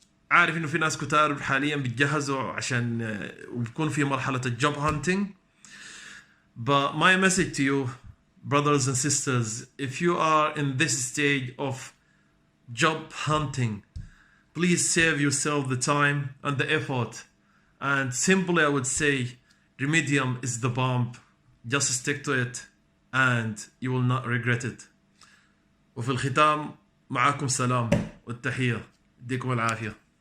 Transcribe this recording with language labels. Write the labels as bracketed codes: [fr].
[ar] عارف إنه في ناس كتار حاليا بيتجهزوا عشان وبيكون في مرحلة الجوب hunting. [en] But my message to you, brothers and sisters, if you are in this stage of job hunting, please save yourself the time and the effort. And simply I would say, Remedium is the bomb. Just stick to it and you will not regret it. [ar] وفي الختام معاكم سلام والتحية، يديكم العافية.